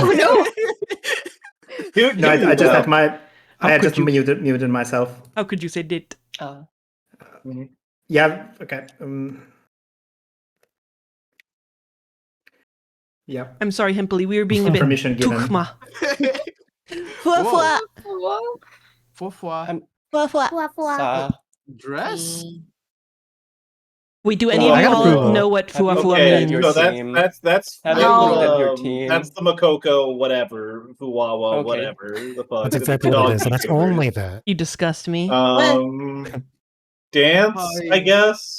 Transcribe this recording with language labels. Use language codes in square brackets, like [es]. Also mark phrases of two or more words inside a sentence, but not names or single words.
[en] no. Dude, no, I just had my. I had just you- muted myself. How could you say date? Yeah. Okay. Yeah. I'm sorry, Hemply. We were being a bit Permission given. tukma. Fua fua. Fua. Fua fua. Fua, fua. Sa. Dress? Wait, do any I of got y'all approval. know what Have fua you fua looked at means? your So team? that's Have you looked at your team? That's the Makoko, whatever, Fuwawa, Okay. whatever the fuck. That's exactly the what it dog is, and that's figures. only that. You disgust me. Dance, I guess.